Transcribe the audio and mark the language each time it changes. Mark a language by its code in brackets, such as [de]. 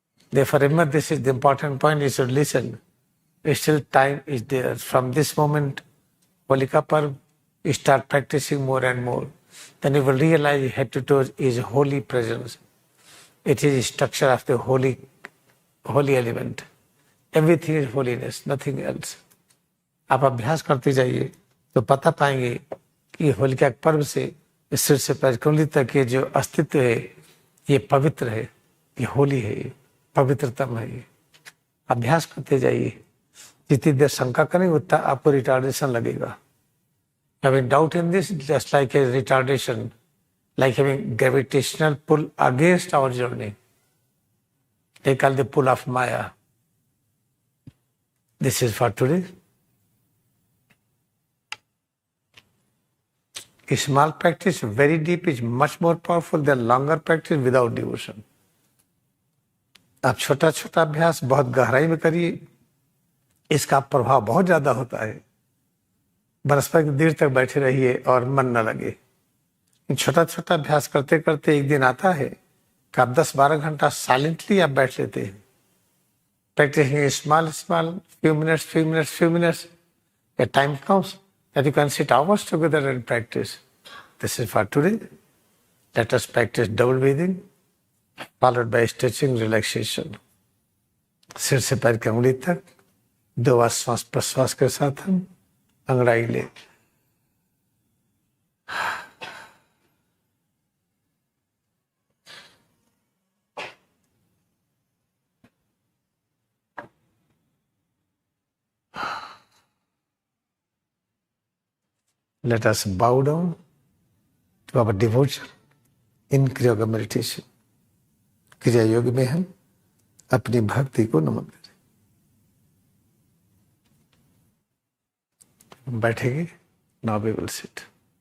[en] Therefore, remember, this is the important point, you should listen. Still time is there. From this moment, Holika Parv, you start practicing more and more. Then you will realize Heptator is holy presence. It is the structure of the holy element. Everything is holiness, nothing else. [hi] आप अभ्यास करते जाइए तो पता पाएंगे कि होलिका पर्व से सिर से पैर कमली तक ये जो अस्तित्व है ये पवित्र है, ये होली है, ये पवित्रतम है। ये अभ्यास करते जाइए, जितनी देर शंका करेंगे उतना आपको रिटार्डेशन लगेगा। [en] Having doubt in this, just like a retardation, like having gravitational pull against our journey. They call the pull of Maya. This is for today. A small practice, very deep, is much more powerful than longer practice without devotion. [hi] आप छोटा छोटा अभ्यास बहुत गहराई में करिए, इसका प्रभाव बहुत ज्यादा होता है। वनस्पति देर तक बैठे रहिए और मन न लगे। छोटा छोटा अभ्यास करते करते एक दिन आता है कि आप 10-12 घंटा साइलेंटली आप बैठ लेते हैं। [en] Practicing small, few minutes, a time comes that you can sit hours together and practice. This is for today. Let us practice double breathing, followed by stretching, relaxation. [hi] सिर से पैर की उंगली तक 2 बार श्वास प्रश्वास के साथ हम अंगड़ाई ले। [en] Let us bow down to our devotion in Kriya Yoga meditation. [hi] क्रिया योग में हम अपनी भक्ति को नमन करें। बैठेंगे, [en] now we will sit.